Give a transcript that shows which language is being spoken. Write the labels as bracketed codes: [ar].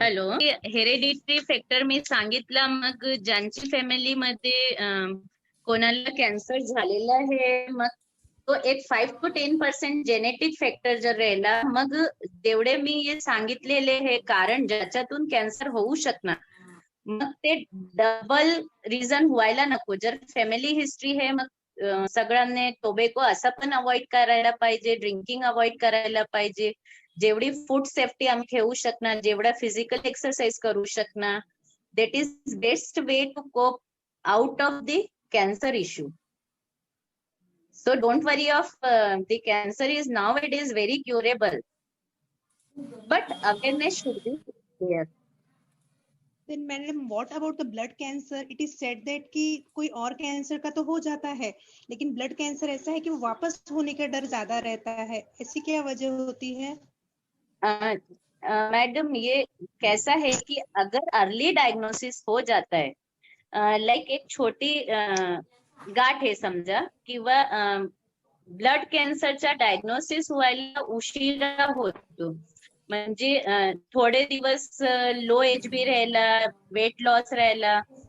[mr] Hello, hereditary factor मी सांगितलं. मग ज्यांची फॅमिलीमध्ये कोणाला कॅन्सर झालेला आहे, मग तो एक 5 to 10% जेनेटिक फॅक्टर जर राहिला, मग जेवढे मी हे सांगितलेले हे कारण ज्याच्यातून कॅन्सर होऊ शकणार, मग ते डबल रिझन व्हायला नको. जर फॅमिली हिस्ट्री आहे, मग सगळ्यांनी टोबॅको असं पण अवॉइड करायला पाहिजे, ड्रिंकिंग अवॉइड करायला पाहिजे. जेवढी फूड सेफ्टी आम्ही ठेवू शकणार, जेवढा फिजिकल एक्सरसाइज करू शकणार, [en] that is best way to cope out of the cancer issue. So don't worry of the cancer is nowadays very curable, but awareness should be there. Then madam what about the blood cancer? It is said that [hi] कि कोई और cancer का तो हो जाता है, लेकिन blood cancer ऐसा है कि वो वापस होने का डर ज्यादा रहता है. ऐसी क्या वजह होती है? [mr] मैडम, [hi] ये कैसा है कि अगर अर्ली डायग्नोसिस हो जाता है, [mr] लाइक एक छोटी गाठ आहे समजा, किंवा ब्लड कॅन्सरचा डायग्नोसिस व्हायला उशिरा होतो, म्हणजे थोडे दिवस लो HB राहिला, वेट लॉस राहिला,